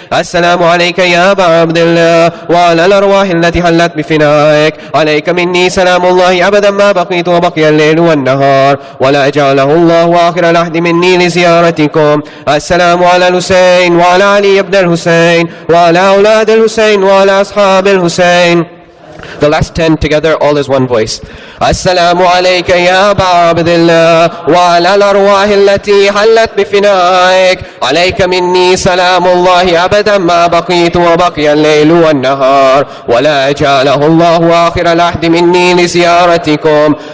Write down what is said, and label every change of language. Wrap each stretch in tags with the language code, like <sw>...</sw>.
<ar>السلام عليك يا أبا عبد الله وعلى الأرواح التي حلت بفنائك. عليك مني سلام الله أبدا ما بقيت وبقي الليل والنهار ولا جعله الله آخر العهد مني لزيارتكم. السلام على الحسين وعلى علي بن الحسين وعلى أولاد الحسين وعلى أصحاب الحسين.</ar> <en>The last 10 together, all is one voice.</en> <ar>السلام عليك يا أبا عبد الله وعلى الأرواح التي حلت بفنائك. عليك مني سلام الله أبدا ما بقيت وبقي الليل والنهار ولا جعله الله آخر العهد مني لزيارتكم.</ar>